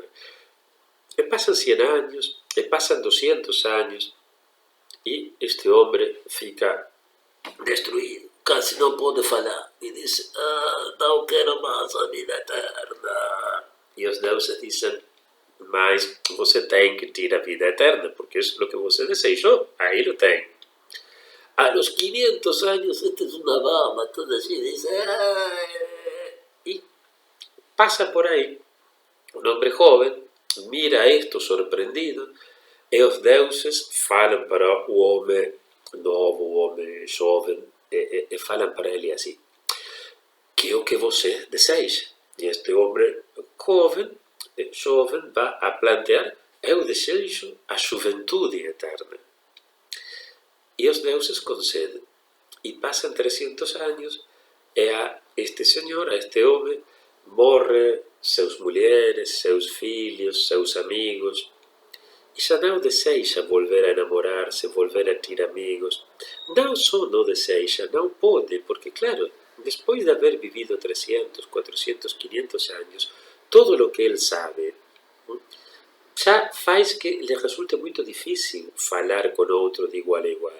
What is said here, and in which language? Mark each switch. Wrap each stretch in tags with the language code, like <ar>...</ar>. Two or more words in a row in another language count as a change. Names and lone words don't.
<pt>E passam 100 anos, e passam 200 anos, e este homem fica destruído, quase não pode falar, e diz: não quero mais a vida eterna. E os deuses dizem: mas você tem que ter a vida eterna, porque isso é o que você desejou, aí lo tem.</pt> <es>A los 500 años, esta es una baba, todo así, dice, y pasa por ahí. Un hombre joven mira esto sorprendido,</es> <pt>e os deuses falam para o homem novo, o homem jovem, e falam para ele assim: que é o que você deseja? E este homem jovem vai a plantear: eu desejo a juventude eterna. E os deuses concedem. E passam 300 anos, e a este senhor, a este homem, morre suas mulheres, seus filhos, seus amigos, e já não deseja volver a enamorar-se, volver a ter amigos. Não só não deseja, não pode, porque, claro, depois de haver vivido 300, 400, 500 anos, todo o que ele sabe já faz que lhe resulte muito difícil falar com outro de igual a igual.</pt>